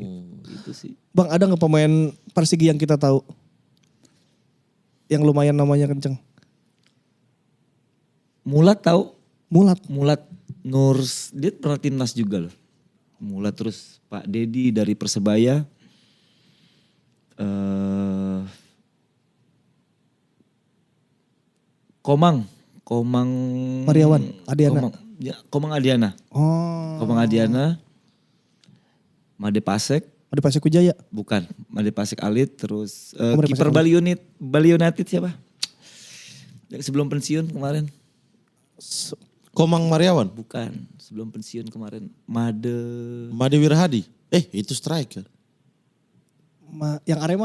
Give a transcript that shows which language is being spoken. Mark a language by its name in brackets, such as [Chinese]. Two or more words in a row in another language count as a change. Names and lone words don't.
[Indonesian] Gitu sih. Bang ada nggak pemain Persigi yang kita tahu? Yang lumayan namanya kenceng. Mulat tahu? Mulat. Nurs, dia pernah timnas juga loh. Mulat terus Pak Dedi dari Persebaya. Komang Mariawan, Adiana. Komang Adiana. Oh. Komang Adiana. Made Pasek, Ada Pasir Kujaya. bukan. Made Pasek Alit terus Made kiper Pasek Bali United siapa? Yang sebelum pensiun kemarin. Komang Mariawan. Bukan, sebelum pensiun kemarin. Made Made Wirahadi. Itu striker. Yang Arema?